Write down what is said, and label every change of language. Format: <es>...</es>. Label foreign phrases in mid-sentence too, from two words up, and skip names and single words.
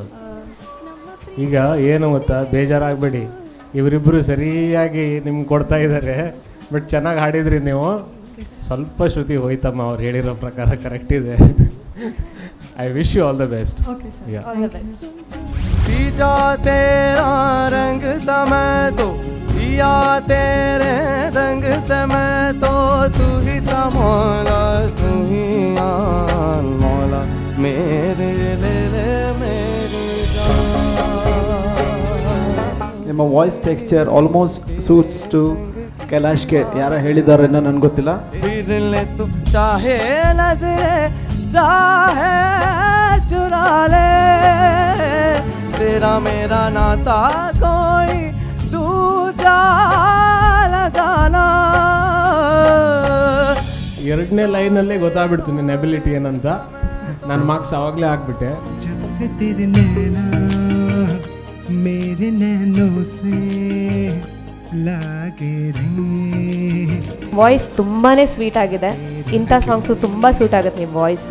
<kn>ಈಗ ಏನು ಗೊತ್ತಾ, ಬೇಜಾರಾಗಬೇಡಿ, ಇವರಿಬ್ಬರು ಸರಿಯಾಗಿ ನಿಮ್ಗೆ ಕೊಡ್ತಾ ಇದ್ದಾರೆ. ಬಟ್ ಚೆನ್ನಾಗಿ ಹಾಡಿದ್ರಿ ನೀವು. ಸ್ವಲ್ಪ ಶ್ರುತಿ ಹೋಯ್ತಮ್ಮ, ಅವ್ರು ಹೇಳಿರೋ ಪ್ರಕಾರ ಕರೆಕ್ಟ್ ಇದೆ.</kn> <en>I wish you all the best. OK sir, all the best.</en> <hi>जीजा तेरा रंग सा मैं तो जिया तेरे रंग से मैं तो, तू ही था मौला तू ही आन मौला मेरे ले मेरी जान.</hi> <en>ನಿಮ್ಮ voice texture almost suits to ಕೈಲಾಶ್ ಕೆ.</en> <kn>ಯಾರ ಹೇಳಿದಾರೇನೋ ನನಗೆ ಗೊತ್ತಿಲ್ಲ.</kn> <hi>फिर ले तू चाहे नजरे चाहे चुरा ले, तेरा मेरा नाता कोई दूजा लगाना.</hi> <kn>ಎರಡನೇ ಲೈನಲ್ಲೇ ಗೊತ್ತಾಗ್ಬಿಡ್ತು ನಿನ್ನ ಎಬಿಲಿಟಿ ಏನಂತ. ನಾನು ಮಾರ್ಕ್ಸ್ ಅವಾಗಲೇ ಹಾಕ್ಬಿಟ್ಟೆ.</kn> <hi>जब से तेरे नैना मेरे नैनों से लागे रे.</hi> <kn>ವಾಯ್ಸ್ ತುಂಬಾ ಸ್ವೀಟ್ ಆಗಿದೆ. ಇಂಥ ಸಾಂಗ್ಸು ತುಂಬ ಸೂಟ್ ಆಗುತ್ತೆ ನಿಮ್ಮ ವಾಯ್ಸು.</kn>